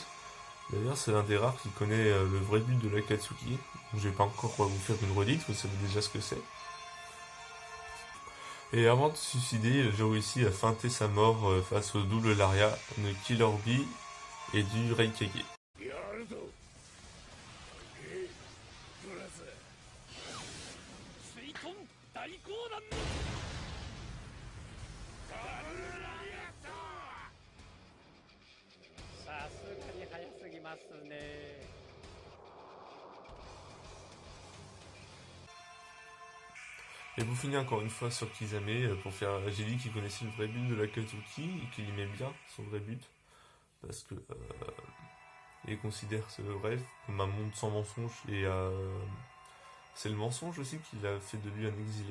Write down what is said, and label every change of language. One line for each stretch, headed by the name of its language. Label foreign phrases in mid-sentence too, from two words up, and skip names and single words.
French: D'ailleurs, c'est l'un des rares qui connaît le vrai but de l'Akatsuki. Donc, je vais pas encore vous faire une redite, vous savez déjà ce que c'est. Et avant de se suicider, j'ai réussi à feinter sa mort face au double Laria de Killer Bee et du Raikage.
Japanese: やるぞブラザー水遁大光弾のダブルラリアットさすがに早すぎますね
French: Et pour finir encore une fois sur Kisame, pour faire, j'ai dit qu'il connaissait le vrai but de l'Akatsuki et qu'il aimait bien son vrai but, parce que il considère ce rêve comme un monde sans mensonge et c'est le mensonge aussi qui l'a fait de lui un exilé.